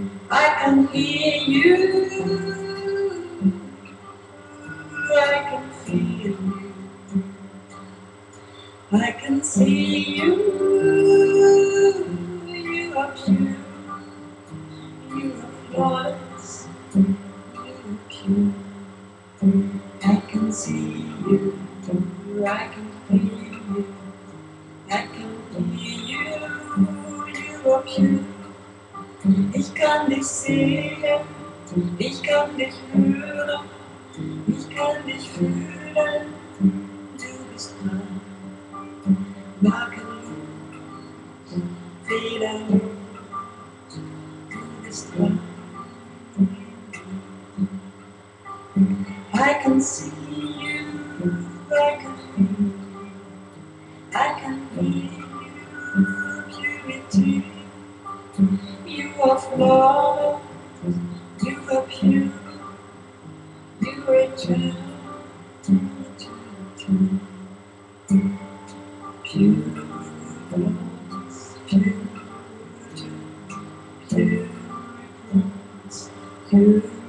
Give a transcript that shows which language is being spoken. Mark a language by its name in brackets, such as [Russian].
[English] I can hear you, I can feel you, I can see you, you are pure, you are flawless, you are pure. I can see you, I can feel you, I can hear you, you are pure. [German] Ich kann dich sehen, ich kann dich hören, ich kann dich fühlen, du bist rein. Makellos, fehlerlos, du bist rein. [English] I can see you, I can feel you, I can hear you, purity. You are flawless, you are pure, you are eternal, pure, flawless, pure, pure, pure, pure.